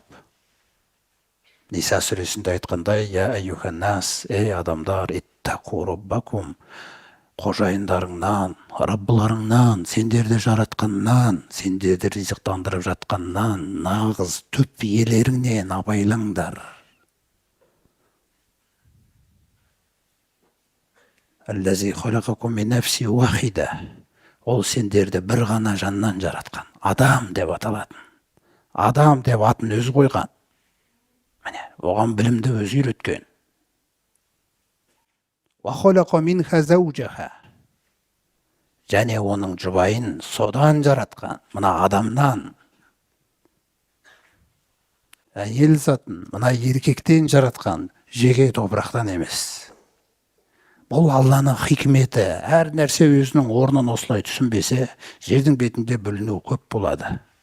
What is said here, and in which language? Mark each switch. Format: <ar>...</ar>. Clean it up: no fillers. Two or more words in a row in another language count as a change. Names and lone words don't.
<kk>Ниса сүресінде айтқандай,</kk> <ar>يا أيها الناس,</ar> <kk>ей адамдар,</kk> <ar>اتقوا ربكم,</ar> <kk>қожайындарыңнан, Раббыларыңнан, сендерді жаратқаннан, сендерді ризықтандырып жатқаннан, нағыз түп иелеріңнен абайлаңдар.</kk> <ar>الذي خلقكم من نفس واحدة.</ar> <kk>Ол сендерді бір ғана жаннан жаратқан. Адам деп аталатын. Адам деп атын өзі қойған. Міне, оған білімді өзі үйреткен.</kk> <ar>وَخَلَقَ مِنْهَا زَوْجَهَا.</ar> <kk>Және оның жұбайын содан жаратқан, мына адамнан. Әйел затын, мына еркектен жаратқан, жеке топырақтан емес. Бұл Алланың хикметі, әр нәрсе өзінің орнын осылай түсінбесе, жердің бетінде бүліну көп болады.</kk>